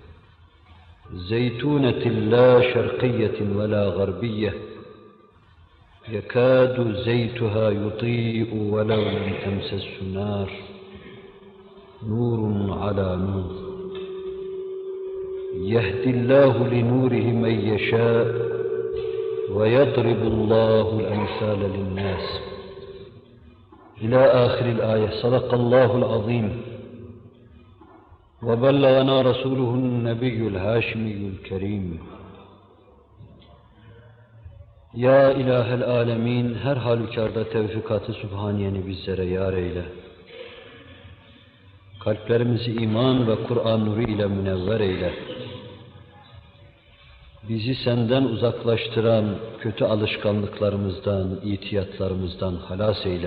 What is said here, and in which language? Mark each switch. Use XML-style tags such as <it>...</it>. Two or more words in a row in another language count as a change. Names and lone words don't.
<ar>زيتونة لا شرقية ولا غربية يكاد زيتها يضيء ولو لم تمسسه نار، نور على نور، يهدي الله لنوره من يشاء ويضرب الله الأمثال للناس. إلى آخر الآية. صدق الله العظيم وبلغنا رسوله النبي الهاشمي الكريم.</ar> <tr>Ya İlahel Alemin, her halükarda tevfikat-ı Sübhaniyeni bizlere yar eyle. Kalplerimizi iman ve Kur'an nuru ile münevver eyle. Bizi senden uzaklaştıran kötü alışkanlıklarımızdan, itiyatlarımızdan halas eyle.</tr>